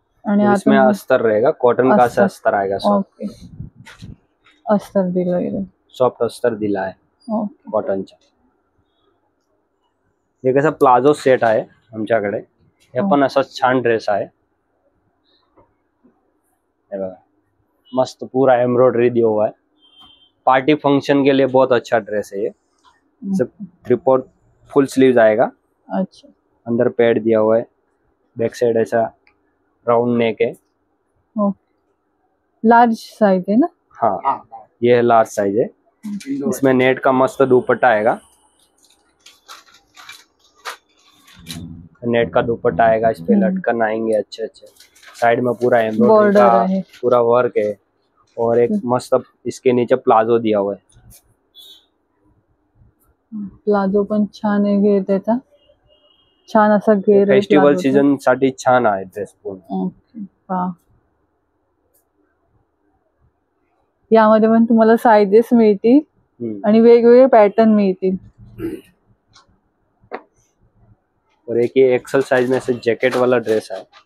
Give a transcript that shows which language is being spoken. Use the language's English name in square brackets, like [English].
[Marathi] आणि [Hindi] इसमें अस्तर रहेगा. कॉटन का अस्तर आएगा. [Marathi] ओके. अस्तर दिलं गेलं. सॉफ्ट अस्तर दिला आहे कॉटनचा. हे कसं प्लाझो सेट आहे आमच्याकडे. हे पण असा छान ड्रेस आहे. हे बघा [Hindi] मस्त पूरा एम्ब्रॉयडरी दिया हुआ है. पार्टी फंक्शन के लिए बहुत अच्छा ड्रेस है ये. ट्रिपॉट फुल स्लीव्स आएगा. अच्छा. अंदर पैड दिया हुआ है. बैक साइड ऐसा राउंड नेक है. लार्ज साइज है ना? हाँ ये लार्ज साइज है. इसमें नेट का मस्त दुपट्टा आएगा. नेट का दुपट्टा आएगा. इस पे लटकन आएंगे अच्छे. साइड में पूरा एम्ब्रॉयडरी का पूरा वर्क है. और एक मस्त इसके नीचे प्लाझो दिया हुआ है. [Marathi] प्लाझो पण छान आहे. घेर त्याचा छान असा घेर. फेस्टिवल सीजन साठी छान आहे ड्रेस पूर्ण. यामध्ये पण तुम्हाला साइजेस मिळतील आणि वेगवेगळे पॅटर्न मिळतील. [Hindi] और एक ये एक्सेल साइज में से जैकेट वाला ड्रेस है.